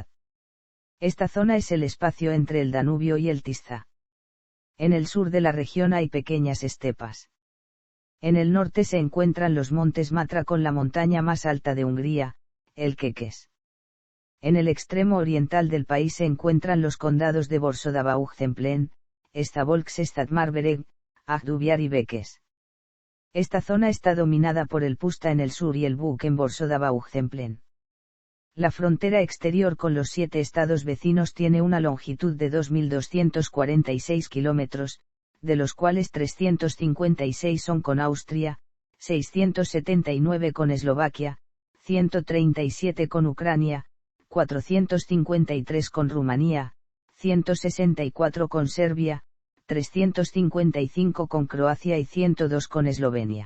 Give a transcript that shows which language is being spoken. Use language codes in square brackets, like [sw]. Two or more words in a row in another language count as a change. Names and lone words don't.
[es] Esta zona es el espacio entre el Danubio y el Tisza. En el sur de la región hay pequeñas estepas. En el norte se encuentran los montes Matra con la montaña más alta de Hungría, el Kekes. En el extremo oriental del país se encuentran los condados de Borsod-Abaúj-Zemplén, Szabolcs-Szatmár-Bereg, Agdubiar y Békés. Esta zona está dominada por el Puszta en el sur y el Bug en Borsod-Abaúj-Zemplén. La frontera exterior con los 7 estados vecinos tiene una longitud de 2.246 kilómetros, de los cuales 356 son con Austria, 679 con Eslovaquia, 137 con Ucrania, 453 con Rumanía, 164 con Serbia, 355 con Croacia y 102 con Eslovenia.